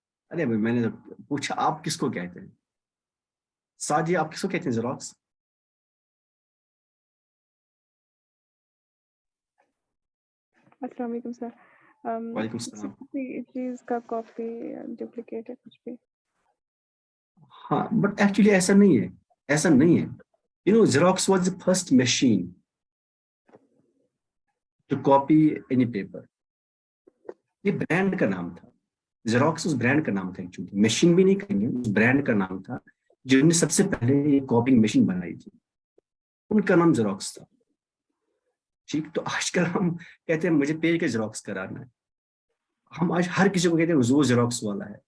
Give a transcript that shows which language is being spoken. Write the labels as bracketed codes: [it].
[ur] ارے میں نے پوچھا آپ کس کو کہتے ہیں. سعدیہ آپ کس کو کہتے ہیں زیروکس؟ السلام علیکم سر. وعلیکم السلام. کسی چیز کا کاپی ڈپلیکیٹ ہے کچھ بھی؟ ہاں [en] but actually [ur] ایسا نہیں ہے, ایسا نہیں ہے. [en] You know Xerox was the first machine to copy any paper. [ur] یہ برانڈ کا نام تھا. Xerox اس برانڈ کا نام تھا ایکچولی, مشین بھی نہیں کہیں گے, اس برانڈ کا نام تھا جنہوں نے سب سے پہلے یہ کاپنگ مشین بنائی تھی, ان کا نام Xerox تھا. ٹھیک, تو آج کل ہم کہتے ہیں مجھے پیج کا Xerox کرانا ہے. ہم آج ہر کسی کو کہتے ہیں وہ Xerox والا ہے.